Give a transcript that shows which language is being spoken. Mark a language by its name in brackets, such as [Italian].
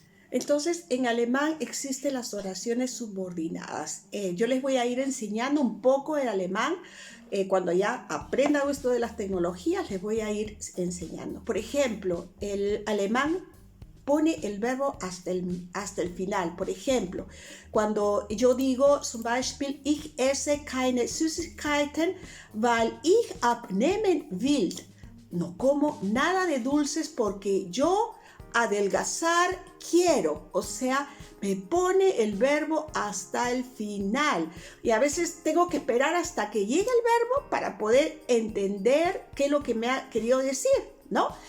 [Spanish] Entonces, en alemán existen las oraciones subordinadas. Yo les voy a ir enseñando un poco el alemán. Cuando ya aprendan esto de las tecnologías, les voy a ir enseñando. Por ejemplo, el alemán pone el verbo hasta el final. Por ejemplo, cuando yo digo, [German] zum Beispiel, ich esse keine Süßigkeiten, weil ich abnehmen will. [Spanish] No como nada de dulces porque yo adelgazar quiero. O sea, me pone el verbo hasta el final. Y a veces tengo que esperar hasta que llegue el verbo para poder entender qué es lo que me ha querido decir, ¿no?